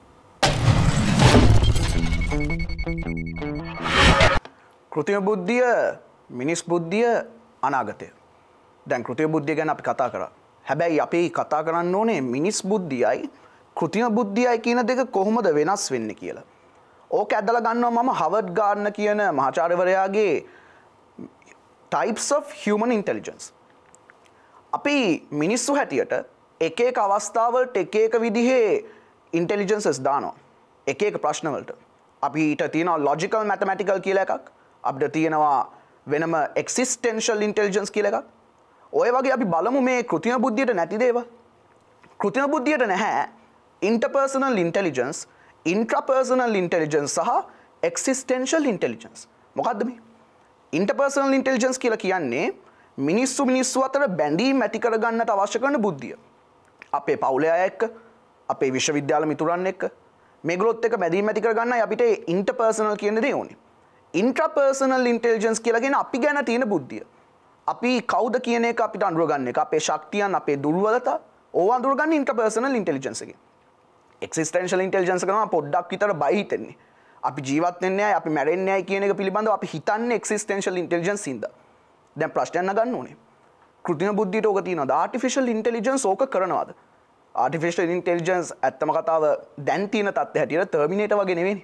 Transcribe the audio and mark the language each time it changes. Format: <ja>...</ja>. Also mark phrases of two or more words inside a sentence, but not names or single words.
<si>කෘත්‍රිම බුද්ධිය මිනිස් බුද්ධිය අනාගතය. දැන් කෘත්‍රිම බුද්ධිය ගැන අපි කතා කරා. හැබැයි අපි කතා කරන්න ඕනේ මිනිස් බුද්ධියයි කෘත්‍රිම බුද්ධියයි කියන දෙක කොහොමද වෙනස් වෙන්නේ කියලා. ඕක ඇදලා ගන්නවා මම හවර්ඩ් ගාර්ඩ්නර් කියන මහාචාර්යවරයාගේ</si> <en>types of human intelligence.</en> <si>අපි මිනිස්සු හැටියට එක එක අවස්ථාවලට එක එක විදිහේ intelligences දානවා. එක එක ප්‍රශ්න වලට. අපිට තියෙනවා</si> <en>logical mathematical</en> <si>කියලා එකක්. අපිට තියෙනවා වෙනම</si> <en>existential intelligence</en> <si>කියලා එකක්. ඔය වගේ අපි බලමු මේ කෘත්‍රිම බුද්ධියට නැති දේවල්. කෘත්‍රිම බුද්ධියට නැහැ</si> <en>interpersonal intelligence, intrapersonal intelligence</en> <si>සහ</si> <en>existential intelligence.</en> <si>මොකද්ද මේ?</si> <en>interpersonal intelligence</en> <si>කියලා කියන්නේ මිනිස්සු අතර බැඳීම් ඇති කරගන්නට අවශ්‍ය කරන බුද්ධිය. අපේ පවුලේ අය එක්ක, අපේ විශ්වවිද්‍යාල මිතුරන් එක්ක මේගොල්ලොත් එක්ක බැඳීම් ඇති කරගන්නයි අපිට interpersonal කියන දේ ඕනේ.</si> <en>intrapersonal intelligence</en> <si>කියලා කියන්නේ අපි ගැන තියෙන බුද්ධිය. අපි කවුද කියන එක අපිට අඳුරගන්න එක, අපේ ශක්තියන්, අපේ දුර්වලතා ඕවා අඳුරගන්න</si> <en>interpersonal intelligence</en> <si>එකෙන්.</si> <en>existential intelligence</en> <si>කරනවා පොඩ්ඩක් විතර බය හිතෙන්නේ. අපි ජීවත් වෙන්නේ නැහැ, අපි මැරෙන්නේ නැහැ කියන එක පිළිබඳව අපි හිතන්නේ</si> <en>existential intelligence</en> <si>ඉඳ. දැන් ප්‍රශ්නයක් නගන්න ඕනේ. කෘත්‍රිම බුද්ධියට ඕක තියෙනවද?</si> <en>artificial intelligence</en> <si>ඕක කරනවද?</si> <en>artificial intelligence</en> <si>ඇත්තම කතාව දැන් තියෙන තත්ත්වය හැටියට Terminator වගේ නෙවෙයි.</si>